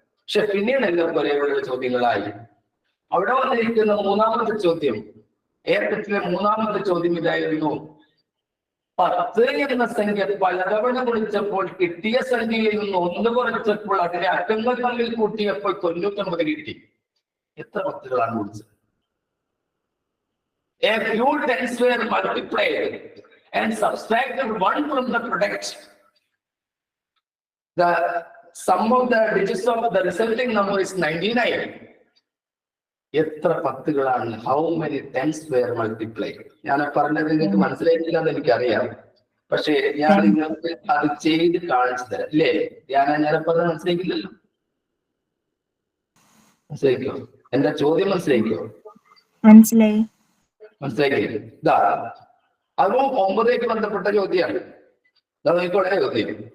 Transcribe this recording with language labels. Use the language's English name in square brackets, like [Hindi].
[Malayalam] പക്ഷെ പിന്നീട് എല്ലാവർക്കും ഒരേപോലെ ചോദ്യങ്ങളായി. അവിടെ വന്നിരിക്കുന്ന മൂന്നാമത്തെ ചോദ്യം, ഏപ്രിലെ മൂന്നാമത്തെ ചോദ്യം ഇതായിരുന്നു: 10 എന്ന സംഖ്യ പലതവണ വിളിച്ചപ്പോൾ കിട്ടിയ സംഖ്യയിൽ നിന്ന് 1 കുറച്ചപ്പോൾ അതിന്റെ അക്കങ്ങൾ തമ്മിൽ കൂട്ടിയപ്പോൾ 99 കിട്ടി. എത്ര 10കളാണ് വിളിച്ചത്? [English] A few tens were multiplied and subtracted 1 from the product. The sum of the digits of the resulting number is 99. [Malayalam] എത്ര 10കളാണ്? [English] How many tens were multiplied? [Malayalam] ഞാൻ പറഞ്ഞത് നിങ്ങൾക്ക് മനസ്സിലായിട്ടില്ല എന്ന് എനിക്കറിയാം, പക്ഷെ ഞാൻ നിങ്ങൾക്ക് അത് ചെയ്ത് കാണിച്ചു തരാം. അല്ലേ? ഞാൻ പറഞ്ഞത് മനസ്സിലാക്കില്ലല്ലോ. മനസ്സിലാക്കിയോ? എന്റെ ചോദ്യം മനസ്സിലാക്കിയോ? മനസ്സിലായി. ഇതാ അതും 9 ബന്ധപ്പെട്ട ചോദ്യമാണ്. നോക്കിക്കോട്ടെ ചോദ്യം.